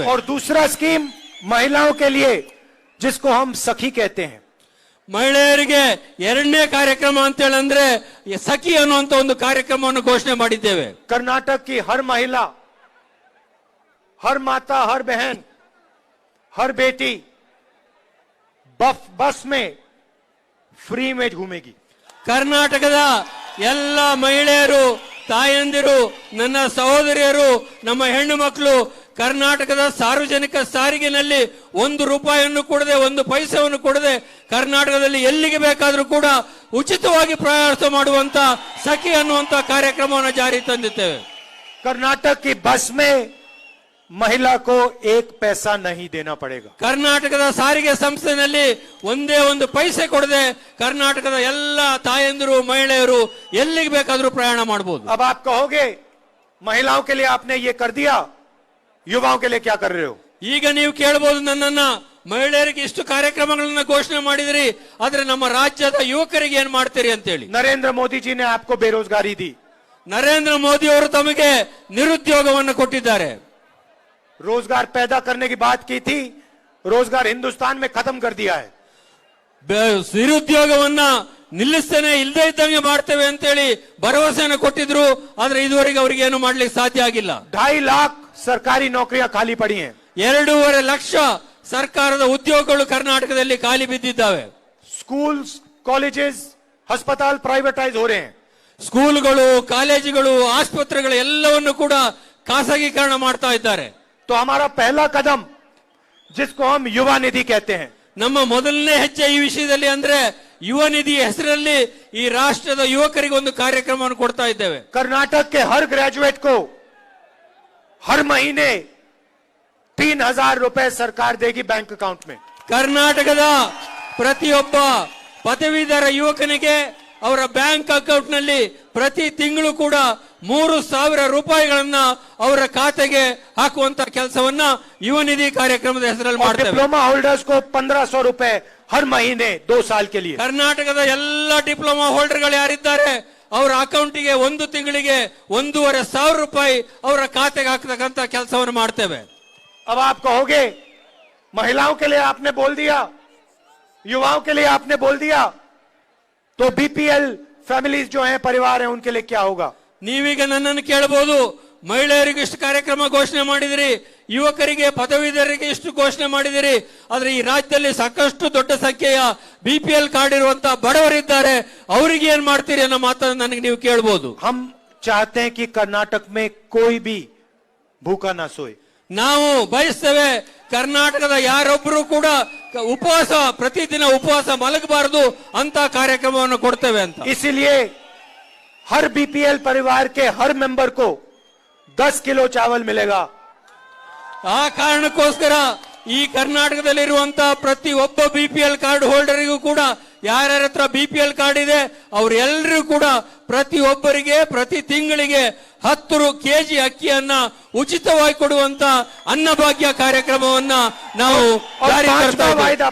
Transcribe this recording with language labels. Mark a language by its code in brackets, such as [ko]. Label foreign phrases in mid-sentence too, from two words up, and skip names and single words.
[hi] और दूसरा स्कीम महिलाओं के लिए जिसको हम सखी कहते हैं। [kn] ಮಹಿಳೆಯರಿಗೆ 2ನೇ ಕಾರ್ಯಕ್ರಮ ಅಂತ ಹೇಳಂದ್ರೆ ಸಖಿ ಅನ್ನುವಂತ ಒಂದು ಕಾರ್ಯಕ್ರಮವನ್ನು ಘೋಷಣೆ ಮಾಡಿದ್ದೇವೆ. [hi] कर्नाटक की हर महिला, हर माता, हर बहन, हर बेटी बस में फ्री में घूमेगी। [kn] ಕರ್ನಾಟಕದ ಎಲ್ಲ ಮಹಿಳೆಯರು, ತಾಯಂದಿರು, ನನ್ನ ಸಹೋದರಿಯರು, ನಮ್ಮ ಹೆಣ್ಣು ಮಕ್ಕಳು ಕರ್ನಾಟಕದ ಸಾರ್ವಜನಿಕ ಸಾರಿಗೆನಲ್ಲಿ 1 ರೂಪಾಯಿಯನ್ನು ಕೊಡದೆ, 1 ಪೈಸೆಯನ್ನು ಕೊಡದೆ ಕರ್ನಾಟಕದಲ್ಲಿ ಎಲ್ಲಿಗೆ ಬೇಕಾದರೂ ಕೂಡ ಉಚಿತವಾಗಿ ಪ್ರಯಾಣ ಮಾಡುವಂತ ಸಖಿ ಅನ್ನುವಂತ ಕಾರ್ಯಕ್ರಮವನ್ನು ಜಾರಿ ತಂದಿದ್ದೇವೆ. [hi] कर्नाटक की बस में महिला को 1 पैसा नहीं देना पड़ेगा। [kn] ಕರ್ನಾಟಕದ ಸಾರಿಗೆ ಸಂಸ್ಥೆಯಲ್ಲಿ ಒಂದೇ 1 ಪೈಸೆ ಕೊಡದೆ ಕರ್ನಾಟಕದ ಎಲ್ಲ ತಾಯಂದಿರು, ಮಹಿಳೆಯರು ಎಲ್ಲಿಗೆ ಬೇಕಾದರೂ ಪ್ರಯಾಣ ಮಾಡಬಹುದು. [hi] अब आप कहोगे महिलाओं के लिए आपने ये कर दिया, युवाओं के लिए क्या कर रहे हो। [kn] ಈಗ ನೀವು ಕೇಳಬಹುದು ನನ್ನನ್ನ, ಮಹಿಳೆಯರಿಗೆ ಇಷ್ಟು ಕಾರ್ಯಕ್ರಮಗಳನ್ನ ಘೋಷಣೆ ಮಾಡಿದ್ರಿ, ಆದ್ರೆ ನಮ್ಮ ರಾಜ್ಯದ ಯುವಕರಿಗೆ ಏನ್ ಮಾಡ್ತೀರಿ ಅಂತ ಹೇಳಿ. [hi] नरेंद्र मोदी जी ने आपको बेरोजगारी दी। [kn] ನರೇಂದ್ರ ಮೋದಿ ಅವರು ತಮಗೆ ನಿರುದ್ಯೋಗವನ್ನು ಕೊಟ್ಟಿದ್ದಾರೆ. [hi] रोजगार पैदा करने की बात की थी, रोजगार हिंदुस्तान में खत्म कर दिया है। [kn] ನಿರುದ್ಯೋಗವನ್ನ ನಿಲ್ಲಿಸ್ತೇನೆ, ಇಲ್ಲದೆ ಇದ್ದಂಗೆ ಮಾಡ್ತೇವೆ ಅಂತ ಹೇಳಿ ಭರವಸೆಯನ್ನು ಕೊಟ್ಟಿದ್ರು, ಆದ್ರೆ ಇದುವರೆಗೆ ಅವರಿಗೆ ಏನು ಮಾಡ್ಲಿಕ್ಕೆ ಸಾಧ್ಯ ಆಗಿಲ್ಲ. [hi] 2.5 लाख सरकारी नौकरियां खाली पड़ी हैं। [kn] 2.5 ಲಕ್ಷ ಸರ್ಕಾರದ ಉದ್ಯೋಗಗಳು ಕರ್ನಾಟಕದಲ್ಲಿ ಖಾಲಿ ಬಿದ್ದಿದ್ದಾವೆ. [en] school, colleges, [hi] अस्पताल प्राइवेटाइज हो रहे हैं। [kn] ಸ್ಕೂಲ್ಗಳು, ಕಾಲೇಜುಗಳು, ಆಸ್ಪತ್ರೆಗಳು ಎಲ್ಲವನ್ನು ಕೂಡ ಖಾಸಗೀಕರಣ ಮಾಡ್ತಾ ಇದ್ದಾರೆ. [hi] तो हमारा पहला कदम, जिसको हम युवा निधि कहते हैं, [kn] ನಮ್ಮ ಮೊದಲನೇ ಹೆಜ್ಜೆ ಈ ವಿಷಯದಲ್ಲಿ ಅಂದ್ರೆ ಯುವ ನಿಧಿ ಹೆಸರಲ್ಲಿ ಈ ರಾಷ್ಟ್ರದ ಯುವಕರಿಗೆ ಒಂದು ಕಾರ್ಯಕ್ರಮವನ್ನು ಕೊಡ್ತಾ ಇದ್ದೇವೆ. [hi] कर्नाटक के हर ग्रेजुएट को हर महीने 3000 रुपए सरकार देगी [en] bank account [hi] में। [kn] ಕರ್ನಾಟಕದ ಪ್ರತಿಯೊಬ್ಬ ಪದವೀಧರ ಯುವಕನಿಗೆ ಅವರ [en] bank account [kn] ನಲ್ಲಿ ಪ್ರತಿ ತಿಂಗಳು ಕೂಡ 3000 ರೂಪಾಯಿಗಳನ್ನ ಅವರ ಖಾತೆಗೆ ಹಾಕುವಂತ ಕೆಲಸವನ್ನ ಯುವ ನಿಧಿ ಕಾರ್ಯಕ್ರಮದ ಹೆಸರಲ್ಲಿ [hi] और [kn] ಮಾಡ್ತೇವೆ. [en] diploma holders [hi] को 1500 रुपए हर महीने 2 साल के लिए। [kn] ಕರ್ನಾಟಕದ ಎಲ್ಲ [en] diploma holders [kn] ಯಾರಿದ್ದಾರೆ ಅವರ ಅಕೌಂಟಿಗೆ 1 ತಿಂಗಳಿಗೆ 1500 ರೂಪಾಯಿ ಅವರ ಖಾತೆಗೆ ಹಾಕತಕ್ಕಂತ ಕೆಲಸವನ್ನು ಮಾಡ್ತೇವೆ. [hi] अब आप कहोगे महिलाओं के लिए आपने बोल दिया, युवाओं के लिए आपने बोल दिया, तो [en] BPL families [hi] जो हैं, परिवार हैं, उनके लिए क्या होगा। [kn] ನೀವೀಗ ನನ್ನನ್ನು ಕೇಳಬಹುದು, ಮಹಿಳೆಯರಿಗೆ ಇಷ್ಟು ಕಾರ್ಯಕ್ರಮ ಘೋಷಣೆ ಮಾಡಿದಿರಿ, ಯುವಕರಿಗೆ ಪದವೀಧರರಿಗೆ ಇಷ್ಟು ಘೋಷಣೆ ಮಾಡಿದಿರಿ, ಆದ್ರೆ ಈ ರಾಜ್ಯದಲ್ಲಿ ಸಾಕಷ್ಟು ದೊಡ್ಡ ಸಂಖ್ಯೆಯ [en] BPL card [kn] ಇರುವಂತಹ ಬಡವರಿದ್ದಾರೆ, ಅವರಿಗೆ ಏನ್ ಮಾಡ್ತೀರಿ ಅನ್ನೋ ಮಾತನ್ನು ನನಗೆ ನೀವು ಕೇಳಬಹುದು. [hi] हम चाहते हैं कि कर्नाटक में कोई भी भूखा ना सोए। [kn] ನಾವು ಬಯಸ್ತೇವೆ ಕರ್ನಾಟಕದ ಯಾರೊಬ್ಬರು ಕೂಡ ಉಪವಾಸ, ಪ್ರತಿದಿನ ಉಪವಾಸ ಮಲಗಬಾರದು ಅಂತ ಕಾರ್ಯಕ್ರಮವನ್ನು ಕೊಡ್ತೇವೆ ಅಂತ. [hi] इसीलिए हर बीपीएल परिवार के हर मेंबर को 10 किलो चावल मिलेगा। [kn] ಆ ಕಾರಣಕ್ಕೋಸ್ಕರ ಈ ಕರ್ನಾಟಕದಲ್ಲಿರುವಂತಹ ಪ್ರತಿ ಒಬ್ಬ [en] BPL card holder [kn] ಕೂಡ, ಯಾರ್ಯಾರ ಹತ್ರ [en] BPL card [kn] ಇದೆ ಅವರೆಲ್ಲರೂ ಕೂಡ ಪ್ರತಿ ಒಬ್ಬರಿಗೆ ಪ್ರತಿ ತಿಂಗಳಿಗೆ 10 ಕೆಜಿ ಅಕ್ಕಿಯನ್ನ ಉಚಿತವಾಗಿ ಕೊಡುವಂತ ಅನ್ನಭಾಗ್ಯ ಕಾರ್ಯಕ್ರಮವನ್ನ ನಾವು ಜಾರಿ ತರ್ತಾ ಇದ್ದೇವೆ.